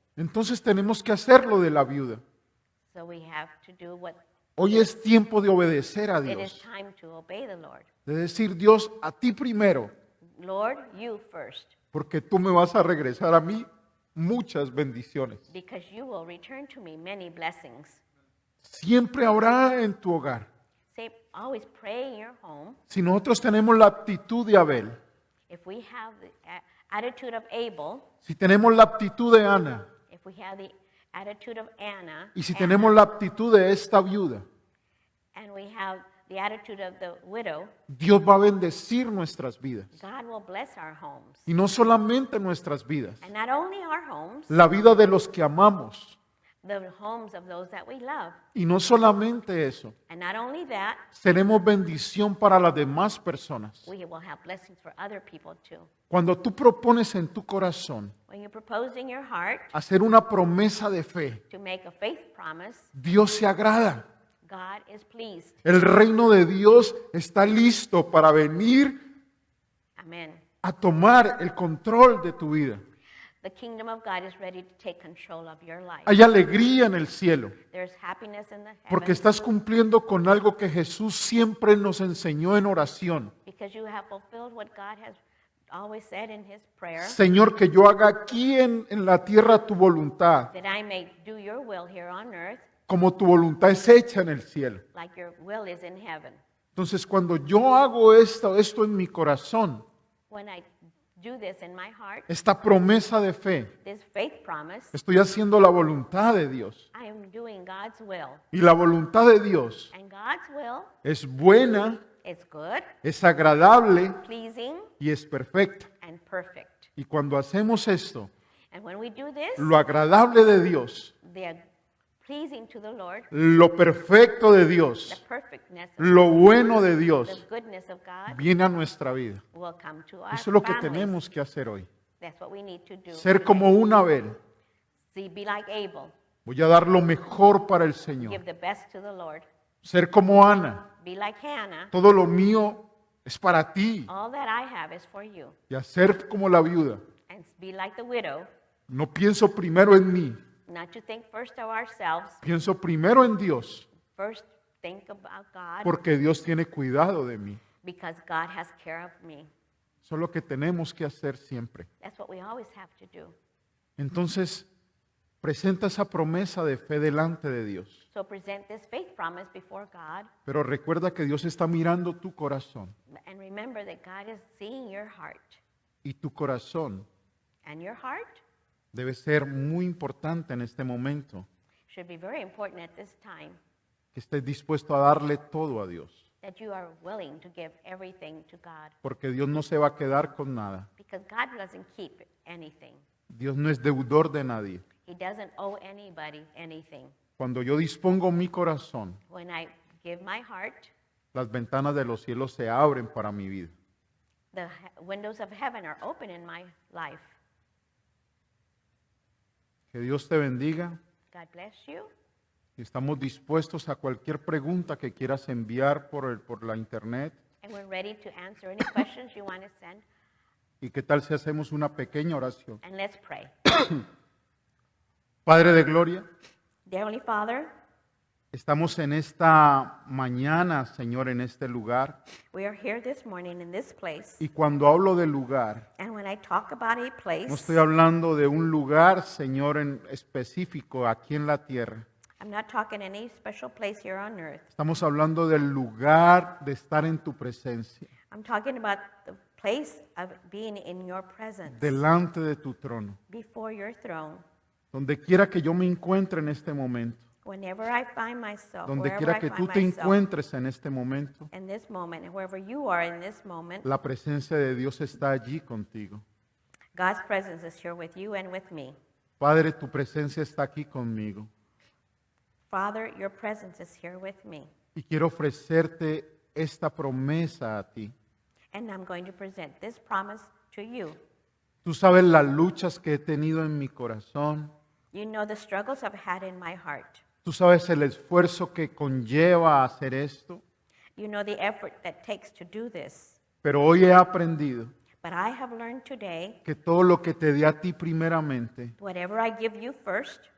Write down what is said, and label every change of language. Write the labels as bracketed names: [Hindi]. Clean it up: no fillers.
[Spanish] Entonces tenemos que hacerlo de la viuda. [English] So we have to do what [Spanish] Hoy es tiempo de obedecer a [English] it is [Spanish] Dios. [English] time to obey the Lord. [Spanish] De decir, Dios, a ti primero, [English] Lord, you first, [Spanish] porque tú me vas a regresar a mí muchas bendiciones. [English] because you will return to me many blessings. [Spanish] Siempre habrá en tu hogar. [English] Say, always pray in your home. [Spanish] Si nosotros tenemos la aptitud de Abel, [English] If we have the attitude of Abel, [Spanish] si tenemos la aptitud de Ana, [English] if we have the attitude of Anna, [Spanish] y si tenemos la aptitud de esta viuda, [English] and we have the attitude of the widow, [Spanish] Dios va a bendecir nuestras vidas. [English] God will bless our homes. [Spanish] Y no solamente nuestras vidas, [English] And not only our homes, [Spanish] la vida de los que amamos. [English] the homes of those that we love. [Spanish] Y no solamente eso, [English] And not only that, [Spanish] seremos bendición para las demás personas. [English] we will have blessings for other people too. [Spanish] Cuando tú propones en tu corazón [English] When you propose in your heart [Spanish] hacer una promesa de fe, [English] to make a faith promise, [Spanish] Dios se agrada. [English] God is pleased. [Spanish] El reino de Dios está listo para venir [English] Amen. [Spanish] a tomar el control de tu vida. [English] The kingdom of God is ready to take control of your life. [Spanish] Hay alegría en el cielo, [English] There's happiness in the [Spanish] porque [English] heavens [Spanish] estás cumpliendo con algo que Jesús siempre nos enseñó en oración. [English] because you have fulfilled what God has always said in his prayer, [Spanish] Señor, que yo haga aquí en la tierra tu voluntad, [English] that I may do your will here on earth, [Spanish] como tu voluntad es hecha en el cielo. [English] like your will is in heaven. [Spanish] Entonces, cuando yo hago esto en mi corazón, [English] When I do this in my heart, [Spanish] esta promesa de fe, [English] this faith promise, [Spanish] estoy haciendo la voluntad de Dios. [English] I am doing God's will. [Spanish] Y la voluntad de Dios [English] And God's will [Spanish] es buena, [English] is good, [Spanish] es agradable [English] pleasing, [Spanish] y es perfecta. [English] and perfect. [Spanish] Y cuando hacemos esto, [English] And when we do this, [Spanish] lo agradable de Dios, [English] the pleasing to the Lord, [Spanish] lo perfecto de [English] the [Spanish] Dios, [English] perfectness, [Spanish] lo bueno de [English] the [Spanish] Dios, [English] goodness of God [Spanish] viene a nuestra vida. [English] will come to our [Spanish] Eso es lo que [English] families. [Spanish] tenemos que hacer hoy. [English] That's what we need to do. [Spanish] Ser como un Abel. [English] See, be like Abel. [Spanish] Voy a dar lo mejor para el Señor. [English] Give the best to the Lord. [Spanish] Ser como Ana. [English] Be like Hannah. [Spanish] Todo lo mío es para ti. [English] All that I have is for you. [Spanish] Y hacer como la viuda. [English] And be like the widow. [Spanish] No pienso primero en mí. [English] Not to think first of ourselves. [Spanish] Pienso primero en Dios. [English] First, think about God. [Spanish] Porque Dios tiene cuidado de mí. [English] Because God has care of me. [Spanish] Eso es lo que tenemos que hacer siempre. [English] That's what we always have to do. [Spanish] Entonces, presenta esa promesa de fe delante de Dios. [English] So present this faith promise before God. [Spanish] Pero recuerda que Dios está mirando tu corazón. [English] And remember that God is seeing your heart. [Spanish] Y tu corazón [English] And your heart [Spanish] debe ser muy importante en este momento. [English] should be very important at this time. [Spanish] Que estés dispuesto a darle todo a Dios. [English] That you are willing to give everything to God. [Spanish] Porque Dios no se va a quedar con nada. [English] Because God doesn't keep anything. [Spanish] Dios no es deudor de nadie. [English] He doesn't owe anybody anything. [Spanish] Cuando yo dispongo mi corazón, [English] When I give my heart, [Spanish] las ventanas de los cielos se abren para mi vida. [English] the windows of heaven are open in my life. [Spanish] Que Dios te bendiga. [English] God bless you. [Spanish] Y estamos dispuestos a cualquier pregunta que quieras enviar por la internet. [English] And we're ready to answer any questions you want to send. [Spanish] ¿Y qué tal si hacemos una pequeña oración? [English] And let's pray. [Spanish] Padre de gloria, [English] Dear Heavenly Father, [Spanish] estamos en esta mañana, Señor, en este lugar. [English] we are here this morning in this place. [Spanish] Y cuando hablo de lugar, [English] And when I talk about a place, [Spanish] no estoy hablando de un lugar, Señor, en específico aquí en la tierra. [English] I'm not talking any special place here on earth. [Spanish] Estamos hablando del lugar de estar en tu presencia, [English] I'm talking about the place of being in your presence, [Spanish] delante de tu trono. [English] before your throne. [Spanish] Donde quiera que yo me encuentre en este momento, [English] Whenever I find myself, [Spanish] donde [English] wherever [Spanish] quiera [English] I [Spanish] que [English] find [Spanish] tú te [English] myself [Spanish] encuentres en este momento, [English] in this moment, and wherever you are in this moment, [Spanish] la presencia de Dios está allí contigo. [English] God's presence is here with you and with me. [Spanish] Padre, tu presencia está aquí conmigo. [English] Father, your presence is here with me. [Spanish] Y quiero ofrecerte esta promesa a ti. [English] And I'm going to present this promise to you. [Spanish] Tú sabes las luchas que he tenido en mi corazón. [English] You know the struggles I've had in my heart. [Spanish] Tú sabes el esfuerzo que conlleva hacer esto. [English] You know the effort that takes to do this. [Spanish] Pero hoy he aprendido [English] But I have learned today, [Spanish] que todo lo que te dé a ti primeramente [English] whatever I give you first,